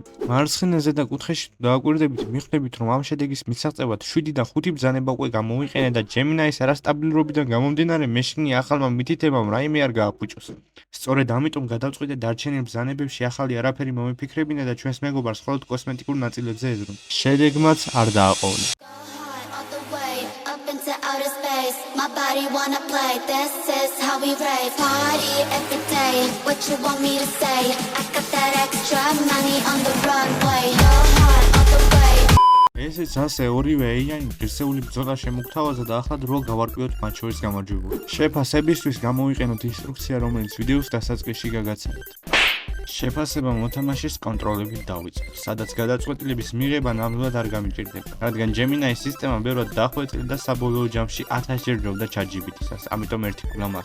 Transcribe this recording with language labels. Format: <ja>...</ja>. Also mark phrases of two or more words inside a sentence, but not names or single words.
<ka>მარცხენაზე და კუთხეში დააკვირდებით, მიხვდებით, რომ ამ შედეგის მისაღწევად 7-დან 5 ბრძანება უკვე გამოვიყენე და Gemini-ის არასტაბილურობიდან გამომდინარე მეშინი ახალმა მითითებამ რაიმე არ გააფუჭოს. სწორედ ამიტომ გადავწყვიტე დარჩენილ ბრძანებებში ახალი არაფერი მომიფიქრებინა და ჩვენს მეგობარს მხოლოდ კოსმეტიკურ ნაწილებზე ეძღვნა. შედეგმაც არ დააყოვნა.</ka> <en>Into outer space, my body wanna play. This is how we rave. Party every day. What you want me to say? I got that extra money on the runway. Go hard all the way.</en> <ka>ესეც ასე ორივე AI ღირსეული ბრძოლა შემოგთავაზა და ახლა დროა გავარკვიოთ მათ შორის გამარჯვებული. შეფასებისთვის გამოვიყენოთ ინსტრუქცია, რომელიც ვიდეოს დასაწყისში გაგაცემთ. შეფასება მოთამაშის კონტროლებით დავიწყოთ, სადაც გადაწყვეტილების მიღება ნამდვილად არ გამიჭირდება, რადგან Gemini-ის სისტემა ბევრად დახვეწდა და საბოლოო ჯამში 1000 ჯერ ჯობდა ChatGPT-ს, ამიტომ ერთი ქულა მას.</ka>